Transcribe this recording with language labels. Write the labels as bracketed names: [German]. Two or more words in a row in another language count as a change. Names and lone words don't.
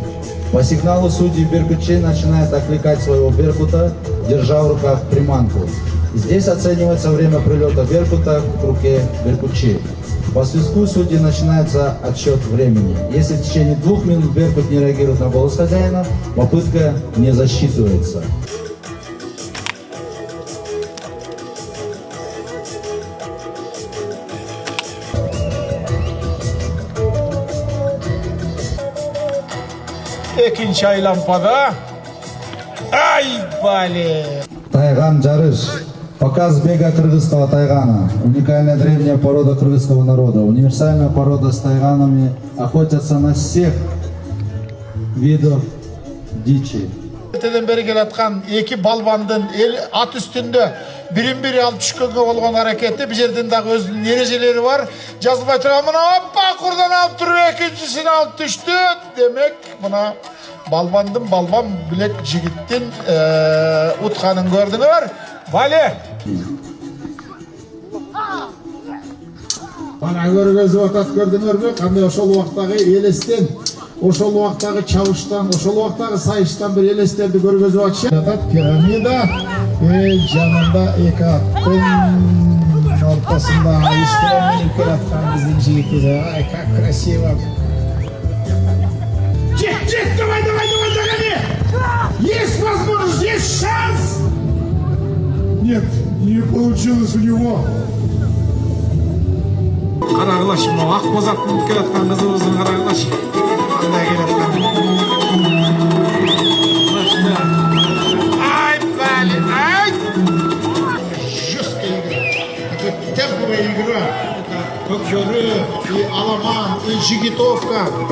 [Russian] По сигналу судьи беркутчей начинает окликать своего беркута, держа в руках приманку. Здесь оценивается время прилета беркута к руке беркутчей. По свистку судьи начинается отсчет времени. Если в течение 2 минут беркут не реагирует на голос хозяина, попытка не засчитывается. [Kyrgyz] Экинчи айлампада. Ай, бале! Тайган жарыш. [Russian] Показ бега кыргызского тайгана. Уникальная древняя порода кыргызского народа. Универсальная порода с тайганами. Охотятся на всех видов дичи. [Kyrgyz] Ертеден бери келаткан эки балбандын ат үстүндө бирин-бири алып түшкөнгө болгон аракети бул жердин дагы өзүнүн эрежелери бар. Жазылбай турган мына оппа курдан алып туруп экинчисин алып түштү. Демек мына балбан билек жигиттин утканын көрдүңөр. Бале! Бана көргөзүп атат, көрдүңөрбү? Кандай ошол убактагы элестен, ошол убактагы чабыштан, ошол убактагы сайыштан бир элестерди көргөзүп атышат. Атат пирамида, жанында эки аттын ортосунда үстүнөн минип келаткан биздин жигитибиз. Ай, [Russian] как красиво. Жек, давай, догони! Есть возможность, есть шанс! Нет, не получилось у него. [Kyrgyz] Карагылаш, мына ак бозаттын келаткан кызыбыздын карагылаш. Кандай келаткан. Ай, бале, ай! [Russian] Жесткая игра. Это темповая игра. Это боксеры, и аламан, и жигитовка.